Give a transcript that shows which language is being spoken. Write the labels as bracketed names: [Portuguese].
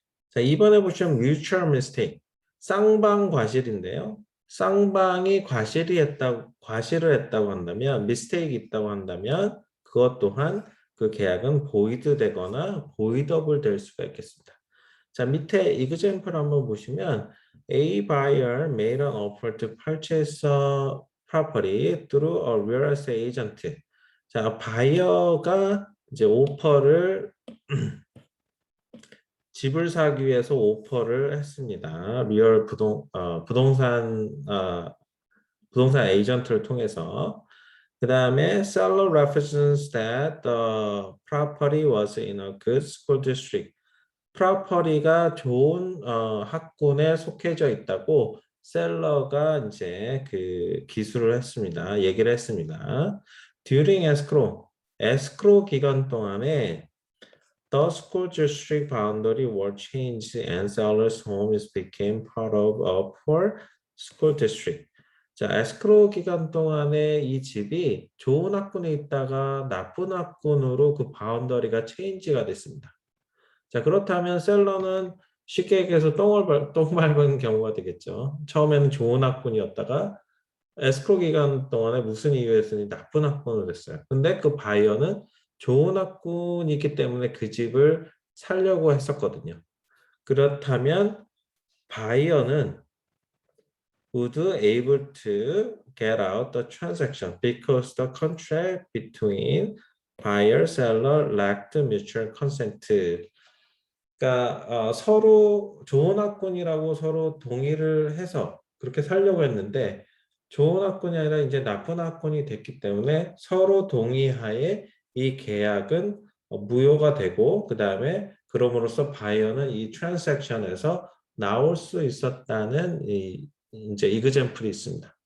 [Korean] 자, 이번에 보시면 mutual mistake, 쌍방 과실인데요. 쌍방이 과실을 했다고 한다면, 미스테이크 있다고 한다면 그것 또한 그 계약은 보이드 되거나 보이더블 될 수가 있겠습니다. 자, 밑에 example 한번 보시면 [English] A buyer made an offer to purchase a property through a real estate agent. [Korean] 자, 바이어가 이제 오퍼를 집을 사기 위해서 오퍼를 했습니다. 부동산 에이전트를 통해서. 그 다음에 [English] seller represents that the property was in a good school district. [Korean] 프로퍼리가 좋은 학군에 속해져 있다고 셀러가 이제 그 기술을 했습니다. 얘기를 했습니다. [English] During escrow [Korean] 기간 동안에 [English] the school district boundary were changed and seller's home became part of a poor school district. [Korean] 자, 에스크로 기간 동안에 이 집이 좋은 학군에 있다가 나쁜 학군으로 그 바운더리가 체인지가 됐습니다. 자, 그렇다면 셀러는 쉽게 얘기해서 똥 밟은 경우가 되겠죠. 처음에는 좋은 학군이었다가 에스크로 기간 동안에 무슨 이유였으니 나쁜 학군을 됐어요. 근데 그 바이어는 좋은 학군이기 때문에 그 집을 살려고 했었거든요. 그렇다면 바이어는 [English] would able to get out the transaction because the contract between buyer and seller lacked mutual consent. [Korean] 그러니까 서로 좋은 학군이라고 서로 동의를 해서 그렇게 살려고 했는데 좋은 학군이 아니라 이제 나쁜 학군이 됐기 때문에 서로 동의하에 이 계약은 무효가 되고 그 다음에 그럼으로써 바이어는 이 트랜잭션에서 나올 수 있었다는 이제 이그젬플이 있습니다.